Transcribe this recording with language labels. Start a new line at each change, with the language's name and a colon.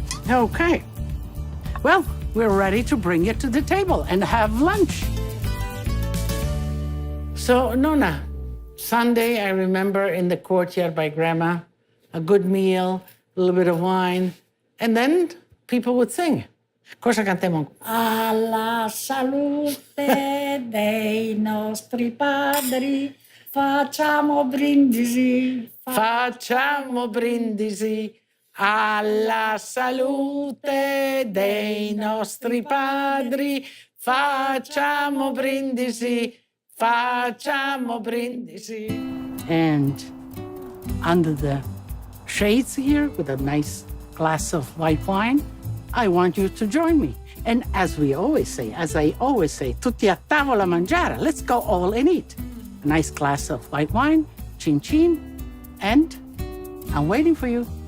English: Okay. Well, we're ready to bring it to the table and have lunch. So, Nona, Sunday, I remember in the courtyard by Grandma, a good meal, a little bit of wine, and then people would sing.
Italian: Cosa cantiamo? Alla salute dei nostri padri, facciamo brindisi. Facciamo brindisi alla salute dei nostri padri, facciamo brindisi. Facciamo brindisi.
English: And under the shades here with a nice glass of white wine, I want you to join me. And as I always say,
Italian: tutti a tavola mangiare.
English: Let's go all and eat. A nice glass of white wine, chin chin, and I'm waiting for you.